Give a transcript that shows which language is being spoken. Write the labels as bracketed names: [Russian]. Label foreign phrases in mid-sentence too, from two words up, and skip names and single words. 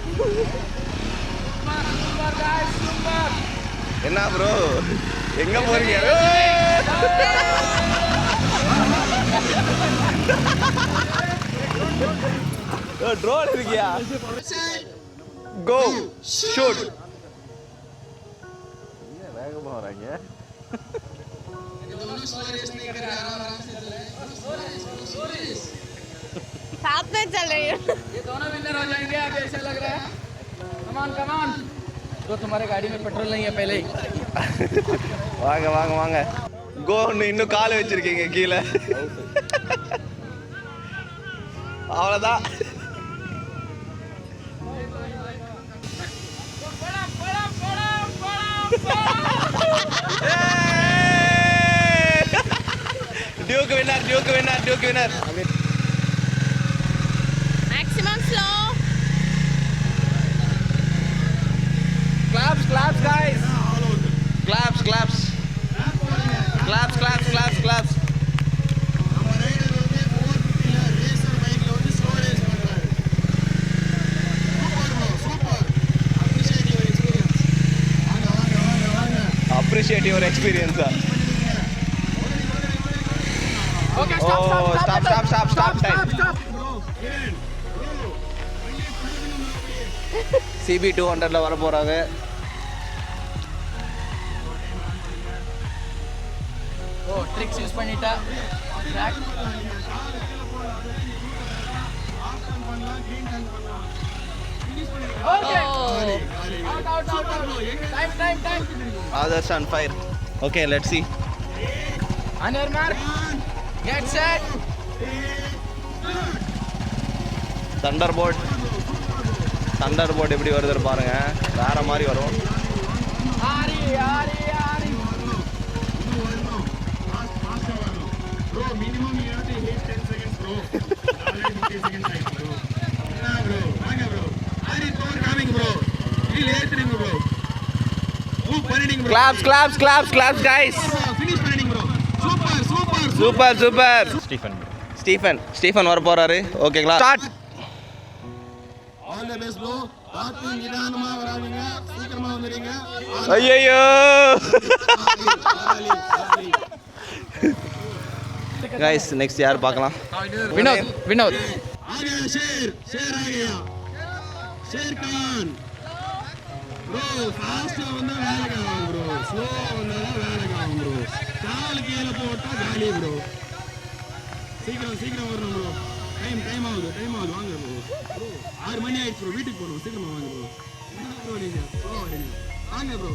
[Tamil] என்ன ப்ரோ எங்க போறீங்க? ட்ரோன் இருக்கியா? [English] go shoot. [Tamil] வேகமா வராங்க. [Hindi] साथ में चल रही हूँ। ये दोनों विनर हो जाएंगे अब ऐसा लग रहा है। [English] come on come on. [Hindi] तो तुम्हारे गाड़ी में पेट्रोल नहीं है पहले ही। [Tamil] வாங்க வாங்க வாங்க கோன்னு இன்னும் கால் வச்சிருக்கீங்க கீழே அவ்வளோதான். [English] Duke winner Duke winner Duke winner. Maximum slow. Claps, claps, guys. Claps, claps. Claps, claps, claps, claps. Appreciate your experience. Okay, stop. [Tamil] CB 200ல வர போறாங்க. ஓ [English] tricks use [Tamil] பண்ணிட்டா. [English] track. okay. Out. Time. Others on fire. Okay, let's see. On your mark. Get set. [Tamil] Thunderbolt எப்படி வருதுன்னு பாருங்க. வேற மாதிரி வரும். ஆரி. [English] Bro, minimum you have to hit 10 seconds, bro. 50 seconds time, bro. Bro. Ari, power coming, bro. Feel everything, bro. Move, burning, bro. Claps, guys. Finish burning, bro. [Tamil] Super. Stephen வர போறாரு. ஓகேங்களா? ஸ்டார்ட். [English] All the best, bro. [Tamil] பார்த்து நிதானமா வராதீங்க. சீக்கிரமா வந்துடுங்க. ஐயோ. [English] guys next यार பார்க்கலாம். [Hindi] विनोद आ गया शेर आ गया. शेर खान [English] bro fast [Tamil] வந்தா வேலைக்கு ஆகும் [Hindi] bro. [Tamil] slow வந்தா வேலைக்கு ஆகும் bro. கால் கீழ போட்டா காலி bro. சீக்கிரம் வரணும் bro. டைம் ஆகுது வாங்க bro. 6 மணி ஆயிடுச்சு bro. வீட்டுக்கு போறோம். சீக்கிரமா வாங்க bro. bro நீங்க வாங்க bro.